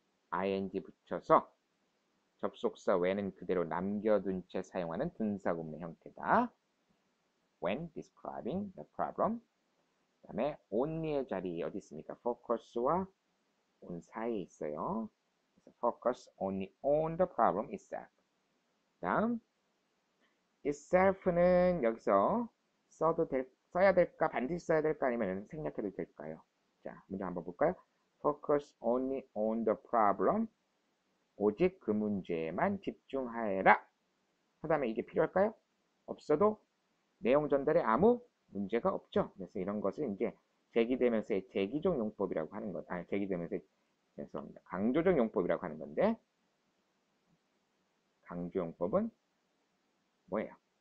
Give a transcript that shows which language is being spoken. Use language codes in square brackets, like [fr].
[ko] ing 붙여서 접속사 when은 그대로 남겨둔 채 사용하는 분사구문의 형태다. [en] When describing the problem. [ko] 그 다음에 only의 자리 어디 있습니까? focus와 on 사이에 있어요. [en] 그래서 focus only on the problem itself. [ko] 다음 itself는 여기서 써야 될까? 반드시 써야 될까? 아니면 생략해도 될까요? 자, 문장 한번 볼까요? [en] Focus only on the problem. [ko] 오직 그 문제에만 집중하여라. 그 다음에 이게 필요할까요? 없어도 내용 전달에 아무 문제가 없죠. 그래서 이런 것을 이제 제기되면서의 제기적 용법이라고 하는 것, 아니, 제기되면서의, 죄송합니다. 강조적 용법이라고 하는 건데, 강조 용법은 뭐예요?